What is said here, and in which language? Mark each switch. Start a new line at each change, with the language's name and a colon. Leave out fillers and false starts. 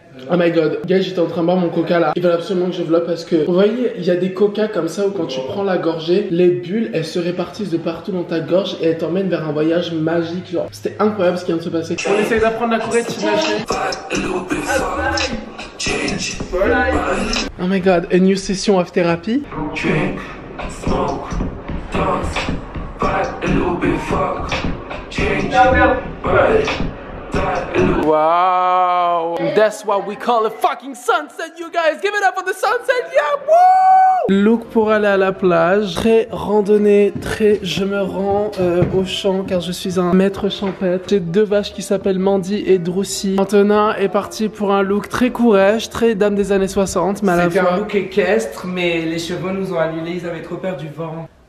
English: Oh my god, guys,
French: j'étais en train de boire mon coca là. Il fallait absolument que je vlog parce que vous voyez, il y a des coca comme ça où quand tu prends la gorgée, les bulles elles se répartissent de partout dans ta gorge et elles t'emmènent vers un voyage magique. Genre, c'était incroyable ce qui vient de se passer. On essaye d'apprendre la Corée de Tinashe.
English: Oh my god, a new session of therapy. Drink, smoke, dance, fight a little bit, fuck, change, right. Wow, that's what we call a fucking sunset, you guys. Give it up for the sunset, yeah, woo!
French: Look pour aller à la plage, très randonnée, très je me rends au champ car je suis un maître champêtre. J'ai deux vaches qui s'appellent Mandy et Droussi. Antonin est parti pour un look très courage, très dame des années 60, mais à la fois... C'était un look équestre, mais les chevaux nous ont annulé, ils avaient trop peur du vent.